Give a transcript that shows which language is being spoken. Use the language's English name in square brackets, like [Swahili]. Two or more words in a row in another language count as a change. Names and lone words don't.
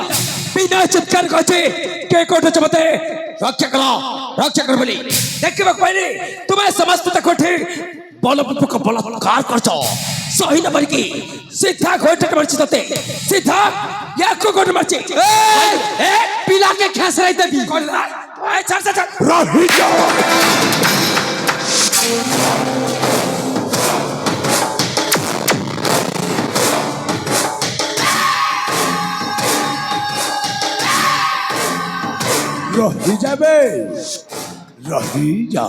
[Odia] ବିନା ଚିତ୍କାର କହିଛି କେ କୋଠୁଛ ମତେ ରକ୍ଷା କର ବୋଲି। ଦେଖିବାକୁ ପାଇଲି ତୁମେ ସମସ୍ତେ ତାକୁ ବଳାତ୍କାର କରିଛ। ସହି ନ ପାରିକି ସିଧା ଗୋଇଠାଟେ ମାରିଛି ତତେ, ସିଧା ୟାକୁ ଗୋଇଠା ମାରିଛି। ପିଲା କେ ଖସରାଇ ଦେବି ରହିଯାଅ। ରହିଯାବେ, ରହିଯା।